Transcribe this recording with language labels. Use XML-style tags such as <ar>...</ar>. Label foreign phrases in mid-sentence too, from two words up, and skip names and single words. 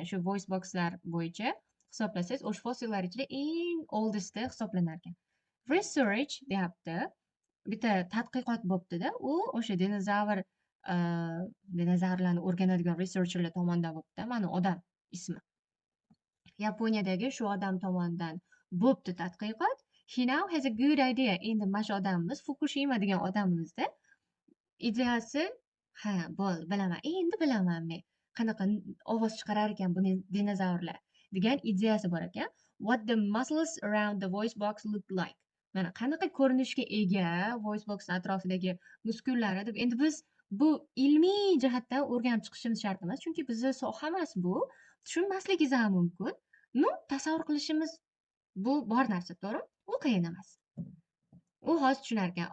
<uz>Shu</uz> <en>voice box'lar</en> <uz>bo'yicha hisoblasangiz, o'sha fossillar ichida eng oldesti hisoblanar ekan. Research deyapti. Bitta tadqiqot bo'pti-da. U o'sha dinozavrlarni o'rganadigan researcherlar tomonidan bo'pti. Mana odam ismi. Yaponiyadagi shu odam tomonidan bo'pti tadqiqot.</uz> <en>He now has a good idea.</en> <uz>Endi mana shu odamimiz Fukushima degan odamimizda ideyasi, bilaman. Endi bilaman men. Qanaqa ovoz chiqarar ekan bu dinozavrlar degan ideyasi bor ekan.</uz> <en>What the muscles around the voice box look like.</en> <uz>Mana qanaqa ko'rinishga ega</uz> <en>voice box</en> <uz>atrofidagi muskullari deb. Endi biz bu ilmiy jihatdan o'rganib chiqishimiz shart emas, chunki bizning soha emas bu. Tushunmasligingiz ham mumkin. Tasavvur qilishimiz bu bor narsa, to'g'rimi? U qiyin emas. U hozir tushunar ekan.</uz>